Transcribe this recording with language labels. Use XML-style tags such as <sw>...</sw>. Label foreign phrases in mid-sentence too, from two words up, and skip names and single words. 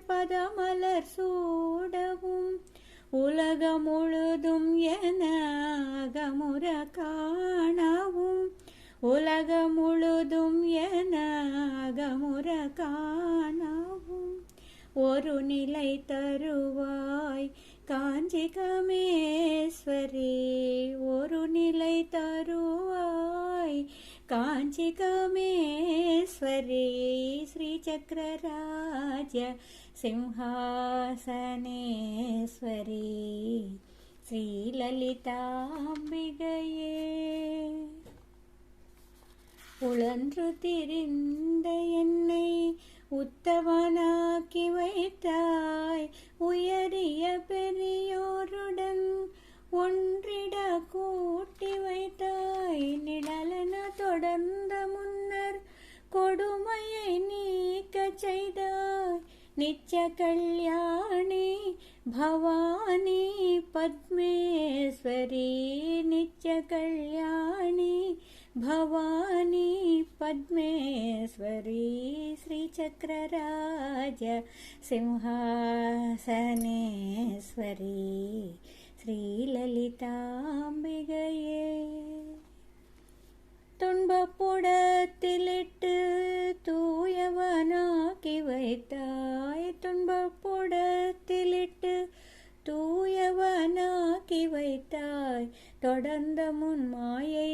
<ta>பதமலர் சூடவும் உலகம் முழுதும் என அகமுற காணவும் உலகம் முழுதும் என அகமுற காணவும் ஒரு நிலை தருவாய் காஞ்சிகமேஸ்வரி ஒரு நிலை தருவாய் காஞ்சிகமேஸ்வரி।</ta> <sa>श्रीचक्रराज सिंहासनेश्वरी श्रीललिताम्बिकये।</sa> <ta>உழன்று திரிந்த என்னை உத்தவனாக்கி வைத்தாய் உயரிய பெரியோருடன் ஒன்றிட கூட்டி வைத்தாய் நிழலென தொடர்ந்த முன்னர் கொடுமையை நீக்க செய்தாய் நித்ய கல்யாணி பவானி பத்மேஸ்வரி நித்ய கல்யாணி भवानी पद्मेश्वरी।</ta> <sa>श्रीचक्रराज सिंहासनेश्वरी श्रीललिताम्बिकये।</sa> <ta>துன்பப்புடத்திலிட்டு தூயவனாக்கி வைத்தாய் துன்பப்புடத்திலிட்டு தூயவனாக்கி வைத்தாய் தொடர்ந்த முன் மாயை</ta>